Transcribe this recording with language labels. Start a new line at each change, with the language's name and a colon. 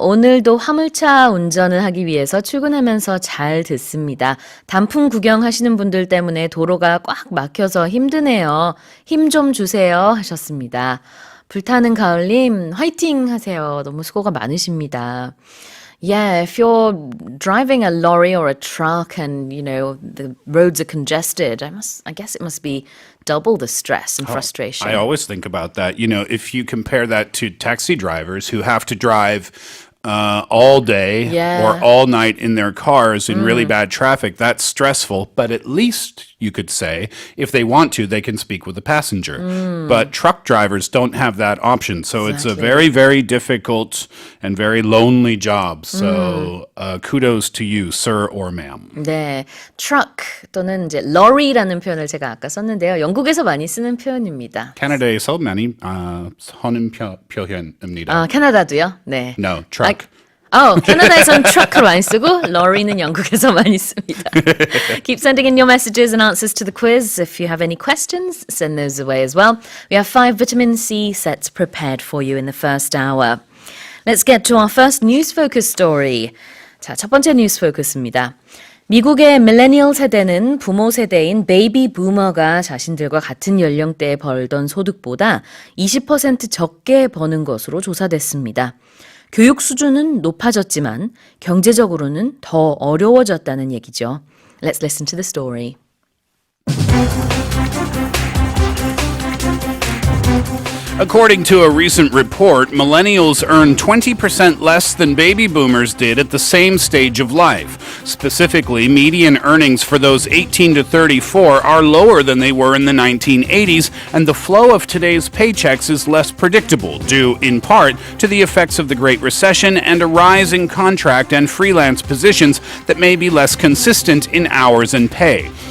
Korean: 오늘도 화물차 운전을 하기 위해서 출근하면서 잘 듣습니다. 단풍 구경하시는 분들 때문에 도로가 꽉 막혀서 힘드네요. 힘 좀 주세요 하셨습니다. 불타는 가을님 화이팅 하세요. 너무 수고가 많으십니다.
English: Yeah, if you're driving a lorry or a truck and, you know, the roads are congested, I guess it must be double the stress and frustration. I always think about that. You know, if you compare that to taxi drivers who have to drive all day or all night in their cars in really bad traffic, that's stressful. But at least you could say, if they want to, they can speak with the passenger. But truck drivers don't have that option. So it's a very, very difficult and very lonely job. So kudos to you, sir or ma'am.
Korean: 네, truck 또는 이제 lorry라는 표현을 제가 아까 썼는데요. 영국에서 많이 쓰는 표현입니다. 캐나다에서 많이 하는 표현입니다. 캐나다도요? 네.
English: No, truck.
Korean: 캐나다에선 truck로 많이 쓰고 lorry는 영국에서 많이 씁니다.
English: Keep sending in your messages and answers to the quiz. If you have any questions, send those away as well. We have 5 vitamin C sets prepared for you in the first hour. Let's get to our first news focus story.
Korean: 자, 첫 번째 뉴스 포커스입니다. 미국의 밀레니얼 세대는 부모 세대인 베이비 부머가 자신들과 같은 연령대에 벌던 소득보다 20% 적게 버는 것으로 조사됐습니다. 교육 수준은 높아졌지만 경제적으로는 더 어려워졌다는 얘기죠.
English: Let's listen to the story. According to a recent report, millennials earn 20% less than baby boomers did at the same stage of life. Specifically, median earnings for those 18 to 34 are lower than they were in the 1980s, and the flow of today's paychecks is less predictable, due in part to the effects of the Great Recession and a rise in contract and freelance positions that may be less consistent in hours and pay.